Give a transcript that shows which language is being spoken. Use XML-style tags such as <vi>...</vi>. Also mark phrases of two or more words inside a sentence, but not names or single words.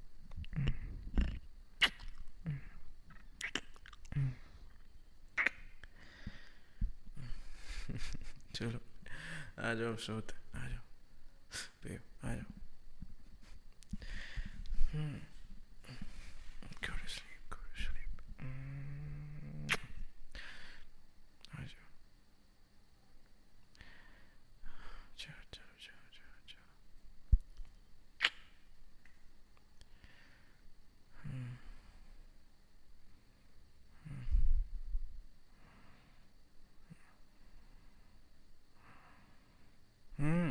<hi>चलो, आ जाओ, अब सोते, आ जाओ बेब, आ जाओ।</hi> <en>हम्म। Go to sleep, go to sleep।</en> <hi>आ जाओ, जाओ जाओ जाओ जाओ जाओ। हम्म। हम्म।</hi>